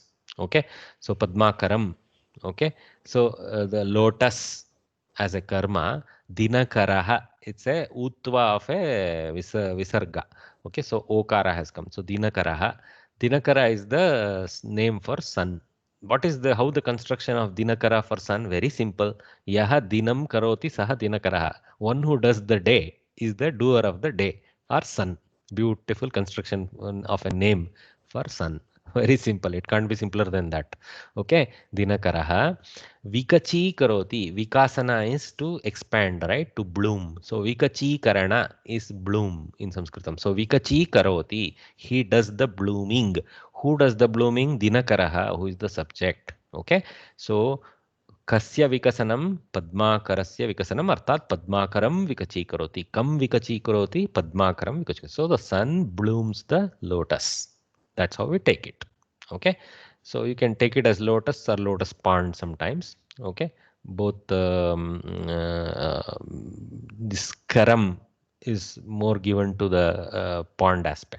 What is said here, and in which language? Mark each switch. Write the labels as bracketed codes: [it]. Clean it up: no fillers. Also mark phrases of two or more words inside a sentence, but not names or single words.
[en] Okay. So Padmakaram. Okay. So the lotus as a karma. Dinakaraha, it's a utva of a visarga. Okay, so okara has come. So Dinakaraha. Dinakara is the name for sun. What is how the construction of Dinakara for sun? Very simple. [sa] Yaha dinam karoti saha Dinakaraha. [en] One who does the day is the doer of the day or sun. Beautiful construction of a name for sun. Very simple. It can't be simpler than that. [sa] Okay. Dinakaraha. Vikachi karoti. [en] Vikasana is to expand, right? To bloom. So [sa] Vikachi karana [en] is bloom in Sanskritam. So [sa] Vikachi karoti. [en] He does the blooming. Who does the blooming? Dinakaraha, who is the subject. Okay. [sa] So Kasya vikasanam padmakarasya vikasanam arthat padmakaram vikachi karoti. Kam vikachi karoti padmakaram vikachi. [en] So the sun blooms the lotus. That's how we take it. Okay. So you can take it as lotus or lotus pond sometimes. Okay. Both this karam is more given to the pond aspect.